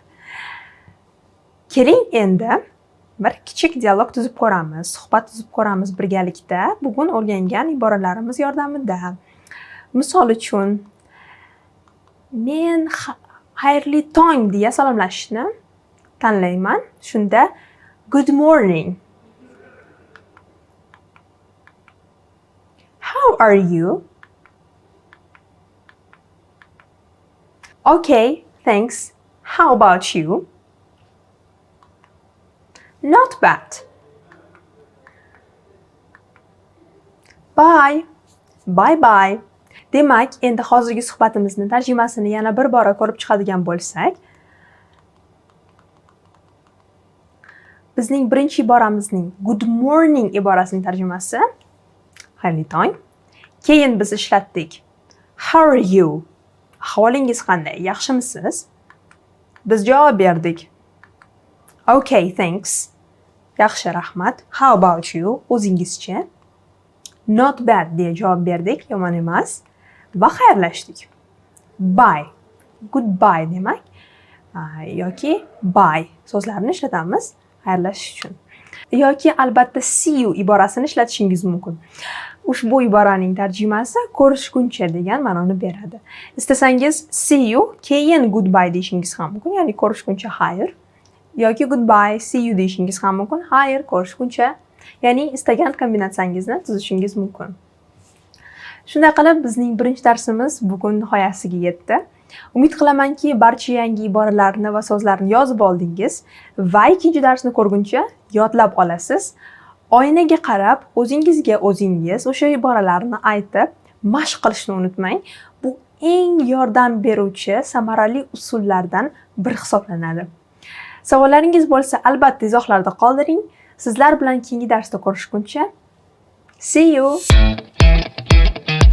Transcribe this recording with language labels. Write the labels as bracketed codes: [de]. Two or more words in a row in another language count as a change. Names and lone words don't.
[uz] Keling endi bir kichik dialog tuzib ko'ramiz, suhbat tuzib ko'ramiz birgalikda bugun o'rgangan iboralarimiz yordamida. Misol uchun, men xayrli tong deya salomlashishni tanlayman. [en] Shunda good morning. How are you? Okay, thanks. How about you? Not bad. Bye. Bye bye. [uz] Demak, endi hozirgi suhbatimizni tarjimasini yana bir bora ko'rib chiqadigan bo'lsak, bizning birinchi iboramizning [en] good morning [uz] iborasining tarjimasi xayrli tong. Keyin biz ishlatdik. [en] How are you? [uz] Ahvolingiz qanday? Yaxshimisiz? Biz javob berdik. [en] Okay, thanks. [uz] Yaxshi, rahmat. [en] How about you? [uz] O'zingizchi? [en] Not bad [uz] deya javob berdik, yomon emas. Va xayrlashdik. Bye. Goodbye demak yoki bye so'zlarini ishlatamiz xayrlashish uchun. Yoki albatta [en] see you [uz] iborasini ishlatishingiz mumkin. Ushbu iboraning tarjimasi ko'rishguncha degan ma'noni beradi. Istasangiz [en] see you [uz] keyin goodbye deyishingiz ham mumkin, ya'ni ko'rishguncha xayr. Yoki [en] goodbye, see you [uz] deyishingiz ham mumkin, xayr, ko'rishguncha. Ya'ni istagan kombinatsiyangizni tuzishingiz mumkin. Shunday qilib bizning birinchi darsimiz bugun nihoyasiga yetdi. Umid qilamanki, barcha yangi iboralarni va so'zlarni yozib oldingiz va ikkinchi darsni ko'rguncha yodlab olasiz. Oynaga qarab, o'zingizga o'zingiz o'sha iboralarni aytib, mashq qilishni unutmang. Bu eng yordam beruvchi samarali usullardan biri hisoblanadi. Savollaringiz bo'lsa, albatta izohlarda qoldiring. Sizlar bilan keyingi darsda ko'rishguncha [en] see you.